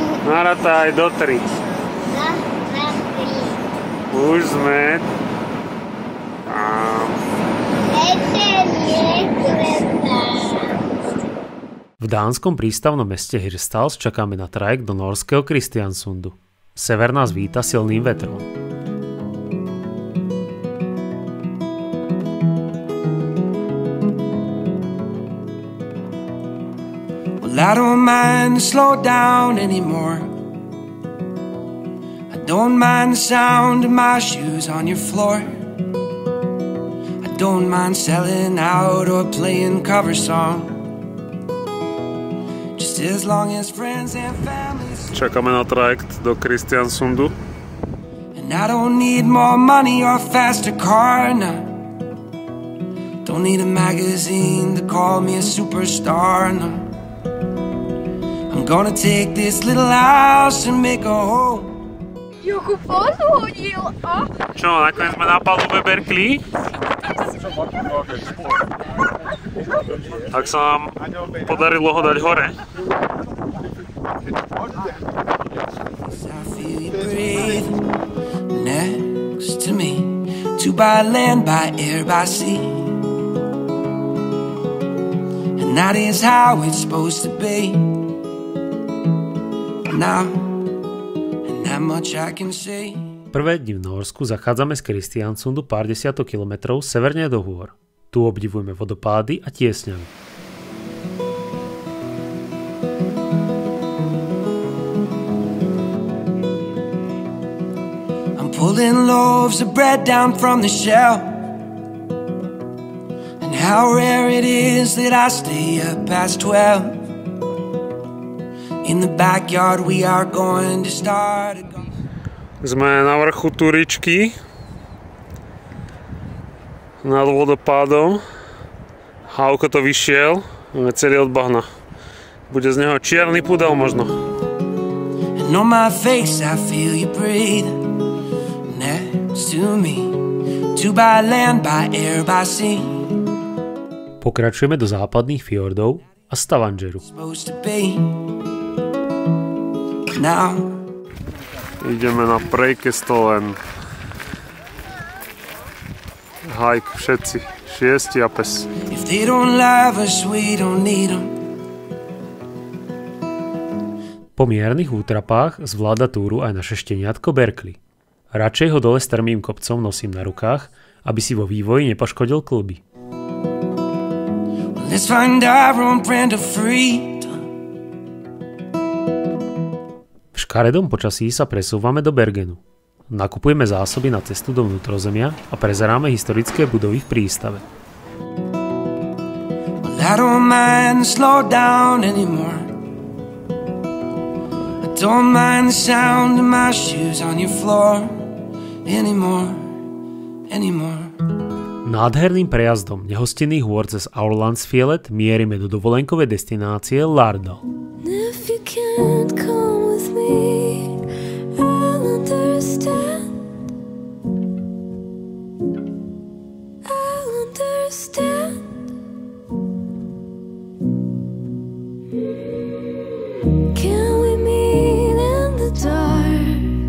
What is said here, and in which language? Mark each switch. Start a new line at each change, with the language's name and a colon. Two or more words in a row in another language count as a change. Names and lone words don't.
Slovak: Narátaj do 3. Už sme tam. V dánskom prístavnom meste Hirtshals čakáme na trajekt do norského Kristiansundu. Sever nás víta silným vetrom.
English: Well, I don't mind to slow down anymore. I don't mind the sound of my shoes on your floor. I don't mind selling out or playing cover songs. As long as friends and family.
Slovak: Čakáme na trajekt do Kristiansundu.
English: And I don't need more money or a faster car, no. Don't need a magazine to call me a superstar, no. I'm gonna take this little house and make a home.
Slovak: Jakú fózu hodil, a? Čo, nakoniec sme na palube Berkeley? Tak sa nám podarilo ho dať hore.
English: I feel you breathe next to me. To by land, by air, by sea. And that is how it's supposed to be. Now, and that much I can say.
Slovak: Prvé dni v Norsku zachádzame z Kristiansundu pár desiatok kilometrov severne do hôr. Tu obdivujeme vodopády a tiesňany.
English: I'm pulling loaves of bread down from the shelf. And how rare it is that I stay up past 12. In the backyard we are going to start.
Slovak: Sme na vrchu Turičky nad vodopádom. Hauko to vyšiel, máme celý od bahna. Bude z neho čierny pudel možno.
English: And on my face I feel you breathe next to me. To by land, by air, by sea.
Slovak: Pokračujeme do západných fjordov a Stavangeru. Now ideme na Preikestolen. Hike všetci, 6 a pes.
English: if they don't love us, we don't need them.
Slovak: Po miernych útrapách zvláda túru aj naše šteniatko Berkeley. Radšej ho dole strmým kopcom nosím na rukách, aby si vo vývoji nepoškodil kĺby.
English: Let's find our own brand of freedom.
Slovak: V škaredom počasí sa presúvame do Bergenu. Nakupujeme zásoby na cestu do vnútrozemia a prezeráme historické budovy v prístave.
English: Well, I don't mind to slow down anymore. I don't mind the sound of my shoes on your floor anymore.
Slovak: Nádherným prejazdom nehostinných hôr cez Aurlandsfjellet mierime do dovolenkovej destinácie Lardal.
English: If you can't come with me, I'll understand. I'll understand. Can we meet in the dark?